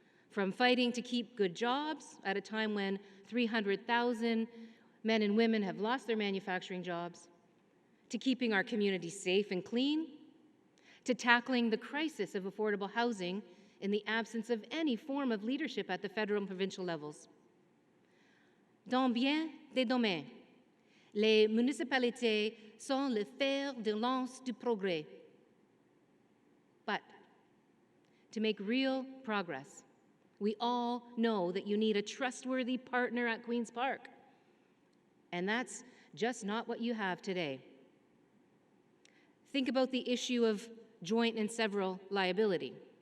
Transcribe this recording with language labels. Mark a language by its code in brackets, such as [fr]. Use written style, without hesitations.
[en] From fighting to keep good jobs at a time when 300,000 men and women have lost their manufacturing jobs, to keeping our communities safe and clean, to tackling the crisis of affordable housing in the absence of any form of leadership at the federal and provincial levels. [fr] Dans bien des domaines, les municipalités sont le fer de lance du progrès. [en] But to make real progress, we all know that you need a trustworthy partner at Queen's Park. And that's just not what you have today. Think about the issue of joint and several liability.